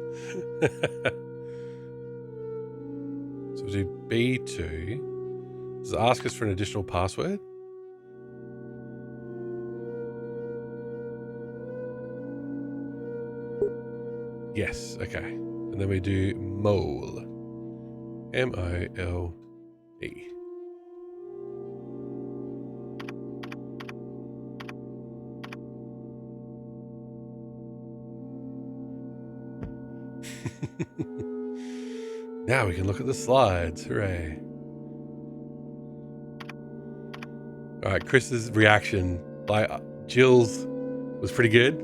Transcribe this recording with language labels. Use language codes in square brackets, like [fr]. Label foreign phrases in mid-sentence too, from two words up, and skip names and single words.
[en] So we'll do B2. Does it ask us for an additional password? Yes, okay. And then we do mole. M-O-L-E. Now we can look at the slides. Hooray. Alright, Chris's reaction, like Jill's was pretty good.